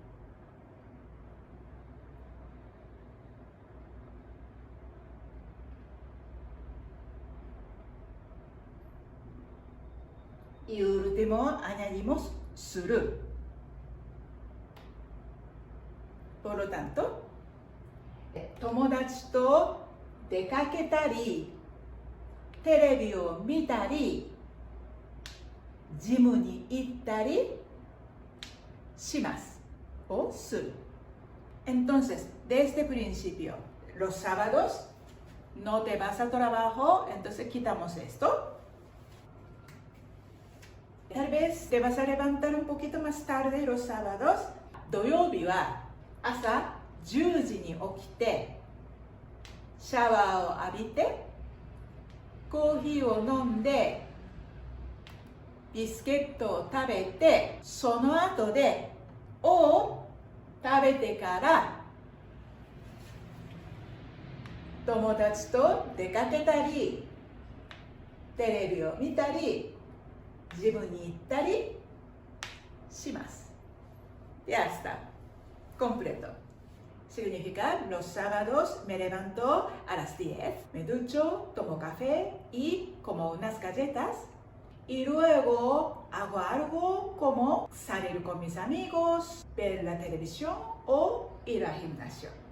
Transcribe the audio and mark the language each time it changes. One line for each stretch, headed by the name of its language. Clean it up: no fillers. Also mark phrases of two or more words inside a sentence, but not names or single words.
Spanish: Y último añadimos suru. Por lo tanto,
Japanese: 友達と出かけたり, テレビを見たり、ジムに行ったりします。をする。
Spanish: Entonces, desde el principio, los sábados no te vas al trabajo, entonces quitamos esto. Tal vez te vas a levantar un poquito más tarde los sábados.
Japanese: 土曜日は朝10時に起きて、シャワーを浴びて、コーヒーを飲んでビスケットを食べてその後で食べてから友達と出かけたりテレビを見たりジムに行ったりします。
Spanish: Ya está. Completo. Significa, los sábados me levanto a las 10, me ducho, tomo café y como unas galletas. Y luego hago algo como salir con mis amigos, ver la televisión o ir al gimnasio.